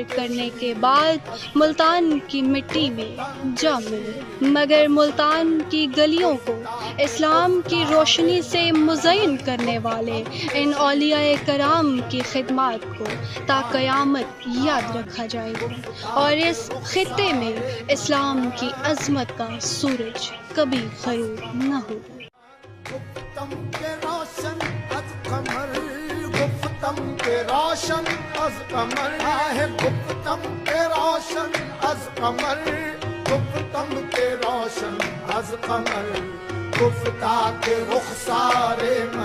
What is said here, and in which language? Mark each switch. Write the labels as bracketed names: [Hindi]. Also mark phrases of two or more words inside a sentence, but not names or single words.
[Urdu] کرنے کے بعد ملتان کی مٹی میں جا ملے، مگر ملتان کی گلیوں کو اسلام کی روشنی سے مزین کرنے والے ان اولیاء کرام کی خدمات کو تا قیامت یاد رکھا جائے گا، اور اس خطے میں اسلام کی عظمت کا سورج کبھی غروب نہ ہوگا۔ [Persian] گفتم کے روشن از قمر، گفتم کے روشن از قمر ہے، گفتم کے روشن از قمر، گفتم کے روشن از قمر، گفتہ کے رخسار